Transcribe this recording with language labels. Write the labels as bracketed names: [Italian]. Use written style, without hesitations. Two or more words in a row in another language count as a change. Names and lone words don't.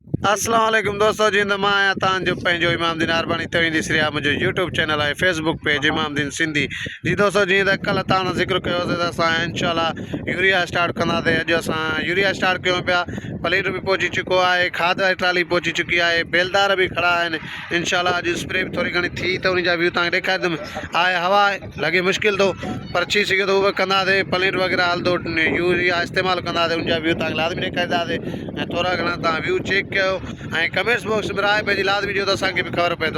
[Sindhi] अस्सलाम वालेकुम दोस्तों जी मां आया तव्हांजो पंहिंजो इमामदीन अरबानी तव्हीं ॾिसी रहिया मुंहिंजो यूट्यूब चैनल है फेसबुक पेज इमामदीन सिंधी जी दोस्तों जी त कल्ह तव्हां ज़िक्र कयोसीं त असां इंशाल्लाह यूरिया स्टार्ट कंदासीं। अॼु असां यूरिया स्टार्ट कयूं पिया। पलीर भी पहुची चुको है, खाद वारी ट्राली पहुची चुकी है, बेलदार भी खड़ा आहिनि। इंशाल्लाह अॼु स्प्रे भी थोड़ी घणी थी त उन जा व्यू तव्हांखे ॾेखारींदुमि। आहे हवा लॻे मुश्किल थो पर थी सघे थो उहो कंदासीं। पलीर वग़ैरह हलंदो, यूरिया इस्तेमालु कंदासीं, उन जा व्यू तव्हांखे लाज़मी ॾेखारींदासीं। ऐं थोरा घणा तव्हां व्यू चेक कयो ऐं कमेंट्स बॉक्स में राय पंहिंजी लाज़मी ॾियो त असांखे बि ख़बर पए।